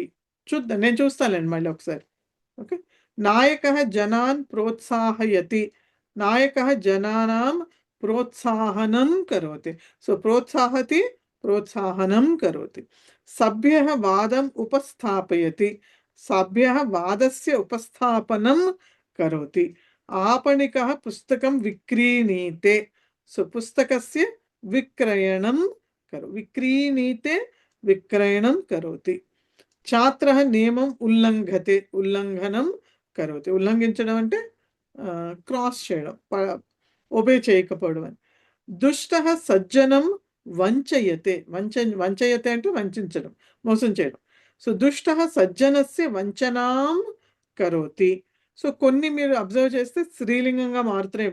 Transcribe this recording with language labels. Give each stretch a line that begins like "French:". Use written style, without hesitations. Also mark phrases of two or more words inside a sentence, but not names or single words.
Telugu: చూద్దాం, నేను చూస్తానండి మళ్ళీ ఒకసారి. ఓకే.
Sanskrit: నాయకః జనాన్ ప్రోత్సాహయతి. నాయకః జనానాం ప్రోత్సాహనం కరోతి. సో ప్రోత్సాహతి, ప్రోత్సాహనం కరోతి. సభ్యః వాదం ఉపస్థాపయతి. సభ్యః వాదస్య ఉపస్థాపనం కరోతి. आपणिकः पुस्तकं विक्रीणीते. सो पुस्तकस्य विक्रयणं विक्रीणीते विक्रयणं करोति. छात्रः नियमम् उल्लङ्घते. उल्लङ्घनं करोति.
Telugu: ఉల్లంఘించడం అంటే క్రాస్ చేయడం, ఒబే చేయకపోవడం.
Sanskrit: దుష్టః సజ్జనం వంచయతే.
Telugu: వంచయతే అంటే వంచడం, మోసం చేయడం. సో
Sanskrit: దుష్టః సజ్జనస్య వంచనాం కరోతి.
Telugu: సో కొన్ని మీరు అబ్జర్వ్ చేస్తే స్త్రీలింగంగా మారుతున్నాయి.